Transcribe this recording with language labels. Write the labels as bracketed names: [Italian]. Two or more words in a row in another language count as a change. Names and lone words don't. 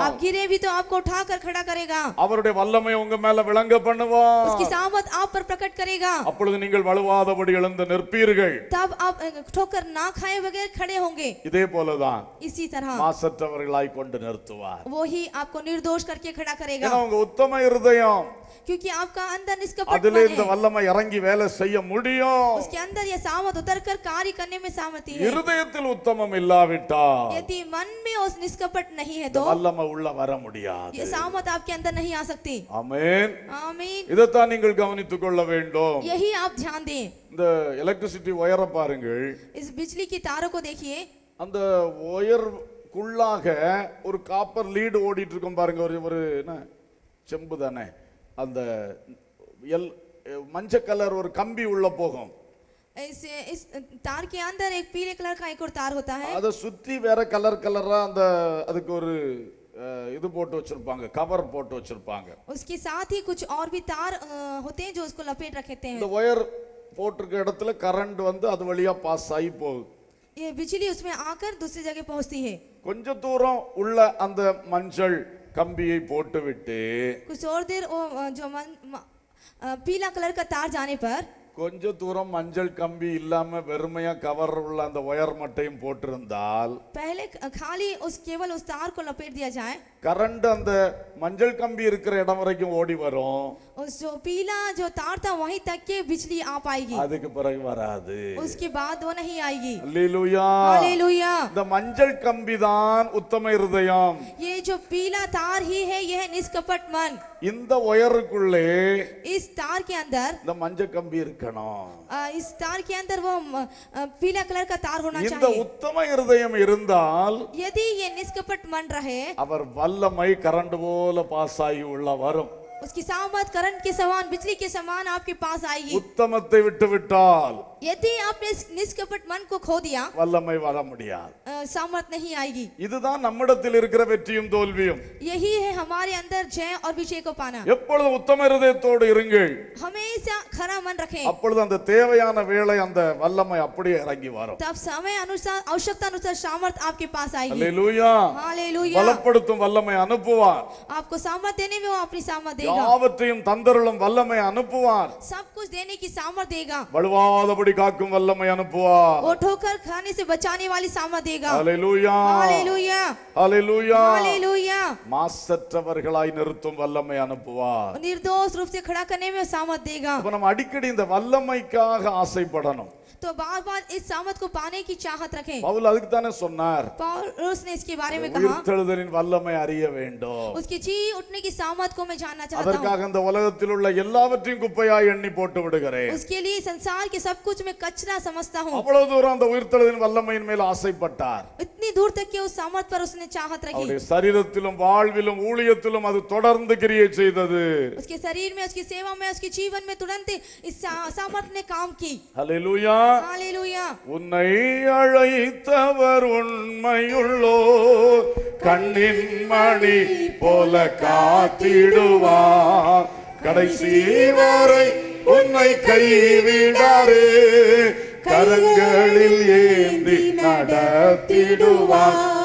[Hindi] आप गिरे भी तो आपको उठाकर खड़ा करेगा, [Tamil] அவருடைய வல்லமை உங்க மேல விளங்க பண்ணுவான். [Hindi] उसकी सामर्थ आप पर प्रकट करेगा, [Tamil] அப்பொழுது நீங்கள் வலுவாதபடி எழுந்து நிற்பீர்கள். [Hindi] तब आप ठोकर ना खाए बगैर खड़े होंगे। [Tamil] இதே போலதான் [Hindi] इसी तरह [Tamil] மாசற்றவர்களாய் கொண்டு நிறுத்துவார். [Hindi] वो ही आपको निर्दोष करके खड़ा करेगा, [Tamil] ஏன்னா உங்க உத்தம இருதயம், [Hindi] क्योंकि आपका अंदर निष्कपट [Tamil] அதிலே [Hindi] मन [Tamil] இந்த [Hindi] है, [Tamil] வல்லமை இறங்கி வேலை செய்ய முடியும். [Hindi] उसके अंदर यह सामर्थ उतर कर कार्य करने में सामर्थ्य है। [Tamil] இருதயத்தில் உத்தமம் இல்லாவிட்டால் [Hindi] यदि मन में उस निष्कपट नहीं है [Tamil] இந்த [Hindi] तो [Tamil] வல்லமை உள்ள வர முடியாது. [Hindi] ये सामर्थ आपके अंदर नहीं आ सकती। [Tamil] ஆமென். [Hindi] आमीन। [Tamil] இதைத்தான் நீங்கள் கவனித்துக் கொள்ள வேண்டும். [Hindi] यही आप ध्यान दें। [Tamil] இந்த [English] electricity wire [Tamil] பாருங்கள். [Hindi] इस बिजली की तारों को देखिए, [Tamil] அந்த ஒயருக்குள்ளாக ஒரு [English] copper lead [Tamil] ஓடிட்டு இருக்கும் பாருங்க. ஒரு என்ன செம்பு தானே, அந்த மஞ்சள் கலர் ஒரு கம்பி உள்ள போகும். [Hindi] इस तार के अंदर एक पीले कलर का एक और तार होता है, [Tamil] அதை சுத்தி வேற கலர் கலரா அந்த அதுக்கு ஒரு இது போட்டு வச்சிருப்பாங்க, கவர் போட்டு வச்சிருப்பாங்க. [Hindi] उसके साथ ही कुछ और भी तार होते हैं जो उसको लपेट रखते हैं। [Tamil] இந்த ஒயர் போட்டிருக்க இடத்துல கரண்ட் வந்து அது வழியா பாஸ் ஆகி போகுது. [Hindi] ये बिजली उसमें आकर दूसरी जगह पहुंचती है। [Tamil] கொஞ்ச தூரம் உள்ள அந்த மஞ்சள் கம்பியை போட்டு விட்டு [Hindi] कुछ और देर वो जो पीला कलर का तार जाने पर [Tamil] கொஞ்ச தூரம் மஞ்சள் கம்பி இல்லாம வெறுமையா கவர் உள்ள அந்த ஒயர் மட்டையும் போட்டிருந்தால், [Hindi] पहले खाली उस केवल उस तार को लपेट दिया जाए, [Tamil] கரண்ட் அந்த மஞ்சள் கம்பி இருக்கிற இடம் வரைக்கும் ஓடி வரும். [Hindi] उस जो पीला जो तार था वहीं तक के बिजली आ पाएगी, [Tamil] அதுக்கு பிறகு வராது. [Hindi] उसके बाद वो नहीं आएगी। [Tamil] அல்லேலூயா. [Hindi] हालेलुया। [Tamil] இந்த மஞ்சள் கம்பி தான் உத்தம இருதயம். [Hindi] ये जो पीला तार ही है यह निष्कपट मन। [Tamil] இந்த ஒயருக்குள்ளே [Hindi] इस तार के अंदर [Tamil] இந்த மஞ்சள் கம்பி இருக்கணும். [Hindi] इस तार के अंदर वो पीला कलर का तार होना [Tamil] இந்த [Hindi] चाहिए। [Tamil] உத்தம இருதயம் இருந்தால் [Hindi] यदि ये निष्कपट मन रहे, [Tamil] அவர் வல்லமை கரண்ட் போல பாஸ் ஆகி உள்ள வரும். [Hindi] उसकी सामर्थ करंट के समान, बिजली के समान आपके पास आएगी। [Tamil] உத்தமத்தை விட்டு விட்டால் [Hindi] यदि आपने इस निष्कपट मन को खो दिया, [Tamil] வல்லமை வர முடியாது. [Hindi] सामर्थ नहीं आएगी। [Tamil] இதுதான் நம்மிடத்தில் இருக்கிற வெற்றியும் தோல்வியும். [Hindi] यही है हमारे अंदर जय और विजय को पाना। [Tamil] எப்பொழுதும் உத்தம இருதயத்தோடு இருங்கள், [Hindi] हमेशा खरा मन रखें, [Tamil] அப்பொழுது அந்த தேவையான வேளை அந்த வல்லமை அப்படியே இறங்கி வரும். [Hindi] तब समय अनुसार आवश्यकता अनुसार सामर्थ आपके पास आएगी। [Tamil] அல்லேலூயா. [Hindi] हालेलुया। [Tamil] பலப்படுத்தும் வல்லமை அனுப்புவார். [Hindi] आपको सामर्थ देने में वो अपनी सामर्थ देगा, [Tamil] யாவற்றையும் தந்தருளும் வல்லமை அனுப்புவார். [Hindi] सब कुछ देने की सामर्थ देगा, [Tamil] வலுவாதபடி காக்கும் வல்லமை அனுப்புவார். [Hindi] वो ठोकर खाने से बचाने वाली सामर्थ देगा। [Tamil] அல்லேலூயா. [Hindi] हालेलुया। [Tamil] அல்லேலூயா. [Hindi] हालेलुया। [Tamil] மாசற்றவர்களாய் நிறுத்தும் வல்லமை அனுப்புவார். [Hindi] निर्दोष रूप से खड़ा करने में सामर्थ देगा। [Tamil] அப்ப நம்ம அடிக்கடி இந்த வல்லமைக்காக ஆசைப்படணும். [Hindi] तो बार बार इस सामर्थ को पाने की चाहत रखें। [Tamil] பவுல் அதுக்கு தானே சொன்னார், [Hindi] पौलुस ने इसके बारे में कहा, [Tamil] உயிர்த்தெழுதலின் வல்லமை அறிய வேண்டும். [Hindi] उसकी जी उठने की सामर्थ को मैं जानना चाहता हूँ। [Tamil] அதற்காக இந்த உலகத்தில் உள்ள எல்லாவற்றையும் குப்பையாய் எண்ணி போட்டு விடுகிறேன். [Hindi] उसके लिए संसार के सब कुछ मैं कचरा समझता हूँ। [Tamil] அவ்வளவு தூரம் அந்த உயிர்த்தெழுதலின் வல்லமையின் மேல் ஆசைப்பட்டார். [Hindi] इतनी दूर तक के उस सामर्थ पर उसने चाहत रखी। [Tamil] அவருடைய சரீரத்திலும் வாழ்விலும் ஊழியத்திலும் அது தொடர்ந்து கிரியை செய்தது. [Hindi] उसके शरीर में, उसकी सेवा में, उसके जीवन में तुरंत इस सामर्थ ने काम की। [Tamil] ஹல்லேலூயா. [Hindi] हालेलुया। [Tamil] உன்னை அழைத்தவர் உண்மையுள்ளோர், கண்ணின் மணி போல காத்திடுவார், கடைசி வரை உன்னை கைவிடாரே, கரங்களில் ஏந்தி நடத்திடுவார்.